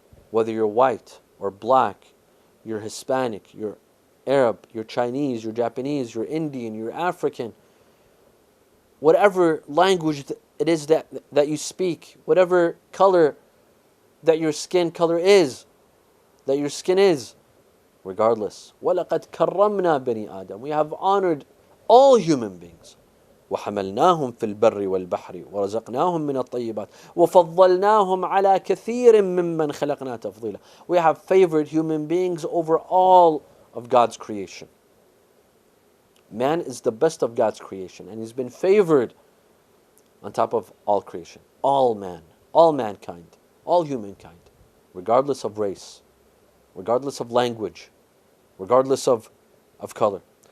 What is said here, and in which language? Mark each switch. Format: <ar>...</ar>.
<en>Whether you're white or black, you're Hispanic, you're Arab, you're Chinese, you're Japanese, you're Indian, you're African, whatever language it is that you speak, whatever color that your skin color is, that your skin is, regardless.</en> <ar>وَلَقَدْ كَرَّمْنَا بَنِي آدَمَ.</ar> <en>We have honored all human beings.</en> <ar>وحملناهم في البر والبحر ورزقناهم من الطيبات وفضلناهم على كثير ممن خلقنا تفضيلا.</ar> <en>We have favored human beings over all of God's creation. Man is the best of God's creation, and he's been favored on top of all creation. All man, all mankind, all humankind, regardless of race, regardless of language, regardless of color.</en>